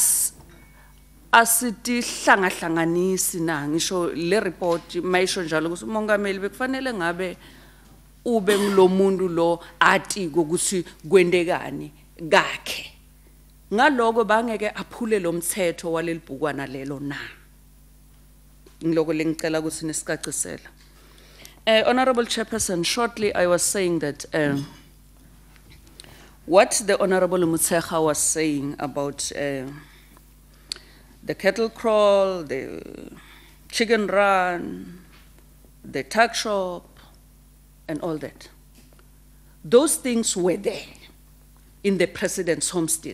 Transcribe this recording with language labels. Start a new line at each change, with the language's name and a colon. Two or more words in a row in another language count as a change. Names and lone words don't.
Swati: asitihlangahlanganisi na ngisho le report mayisho njalo ukuthi umongameli bekufanele ngabe ube ngilomuntu lo ati ukuthi kwendekani kakhe ngaloko bangeke aphule lo mthetho walelibhukwana lelo na ngiloko lengicela ukuthi nisicacisela.
English: Honorable Chairperson, shortly I was saying that what the Honorable Mutsecha was saying about the cattle crawl, the chicken run, the tuck shop, and all that, those things were there in the President's homestead.